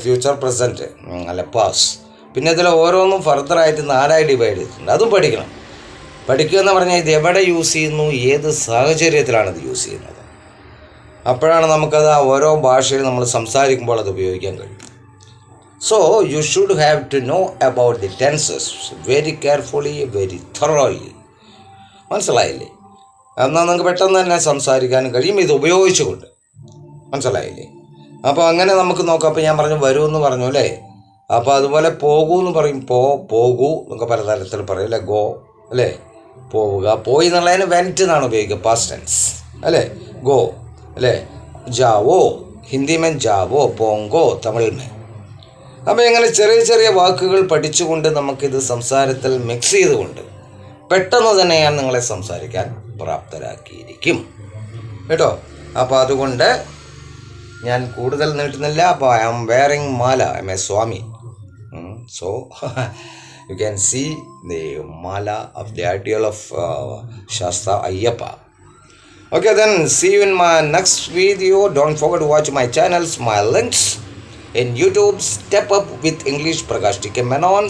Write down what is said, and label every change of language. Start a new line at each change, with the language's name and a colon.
Malayalam: Future, present അല്ലെ, pass. പിന്നെ ഇതിൽ ഓരോന്നും ഫർദറായിട്ട് 4 ഡിവൈഡ് ചെയ്തിട്ടുണ്ട്, അതും പഠിക്കണം. പഠിക്കുക എന്ന് പറഞ്ഞാൽ ഇത് എവിടെ യൂസ് ചെയ്യുന്നു, ഏത് സാഹചര്യത്തിലാണ് ഇത് യൂസ് ചെയ്യുന്നത്, അപ്പോഴാണ് നമുക്കത് ഓരോ ഭാഷയിൽ നമ്മൾ സംസാരിക്കുമ്പോൾ അത് ഉപയോഗിക്കാൻ കഴിയും.
English: So you should have to know about the tenses very carefully, very thoroughly.
Malayalam: മനസ്സിലായില്ലേ? എന്നാൽ നിങ്ങൾക്ക് പെട്ടെന്ന് തന്നെ സംസാരിക്കാനും കഴിയും ഇത് ഉപയോഗിച്ചുകൊണ്ട്. മനസ്സിലായില്ലേ? അപ്പോൾ അങ്ങനെ നമുക്ക് നോക്കാം. അപ്പോൾ ഞാൻ പറഞ്ഞു വരൂ എന്ന് പറഞ്ഞു അല്ലേ. അപ്പോൾ അതുപോലെ പോകൂ എന്ന് പറയും, പോകൂ എന്നൊക്കെ പല തരത്തിൽ പറയും അല്ലേ. ഗോ അല്ലേ, പോവുക. പോയി എന്നുള്ളതിന് വെൻറ്റ് എന്നാണ് ഉപയോഗിക്കുക, പാസ്റ്റ് ടെൻസ് അല്ലേ. ഗോ അല്ലേ.
Hindi: Joao, Hindi may Joao, പോങ്കോ Tamil may.
Malayalam: അപ്പോൾ ഇങ്ങനെ ചെറിയ ചെറിയ വാക്കുകൾ പഠിച്ചുകൊണ്ട് നമുക്കിത് സംസാരത്തിൽ മിക്സ് ചെയ്തുകൊണ്ട് പെട്ടെന്ന് തന്നെ ഞാൻ നിങ്ങളെ സംസാരിക്കാൻ പ്രാപ്തരാക്കിയിരിക്കും കേട്ടോ. അപ്പോൾ അതുകൊണ്ട് ഞാൻ കൂടുതൽ നീട്ടുന്നില്ല.
English: അപ്പോൾ I am wearing mala, I am a swami. So you can see the mala of the ideal of Sastha Ayyappa. Okay, then see you in my next video. Don't forget to watch my channels, my links in YouTube, Step Up with English Prakash TK Menon.